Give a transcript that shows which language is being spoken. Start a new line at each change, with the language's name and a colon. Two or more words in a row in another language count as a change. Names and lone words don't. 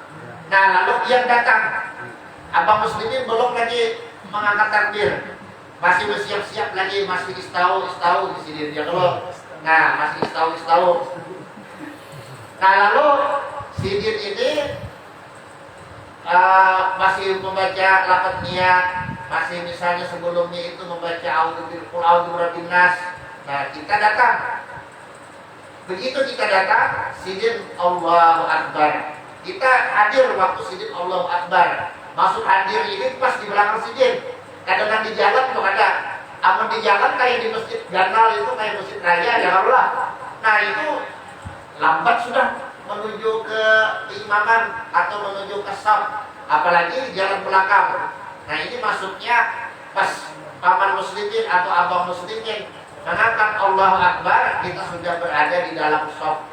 Indonesian: Nah lalu yang datang, abang muslimin belum lagi mengangkat takbir, masih bersiap-siap lagi, masih istau di sini dia kalau, nah masih istau. Nah lalu sidin ini masih membaca lafaz niat, masih misalnya sebelumnya itu membaca
Arabic: a'udzu birabbin nas.
Indonesian: Nah kita datang, begitu kita datang sidin
Arabic: Allahu Akbar,
Indonesian: kita hadir waktu sidin
Arabic: Allahu Akbar.
Indonesian: Maksud hadir ini pas di belakang sidin, kadang-kadang di jalan tuh ada, amun di jalan kayak di masjid Ganal itu, kayak masjid raya
Arabic: ya Allah.
Indonesian: Nah itu lambat sudah menuju ke imaman atau menuju ke saf, apalagi jalan belakang. Nah ini maksudnya pas paman muslimin atau abang muslimin mengangkat
Arabic: Allahu Akbar,
Indonesian: kita sudah berada di dalam saf.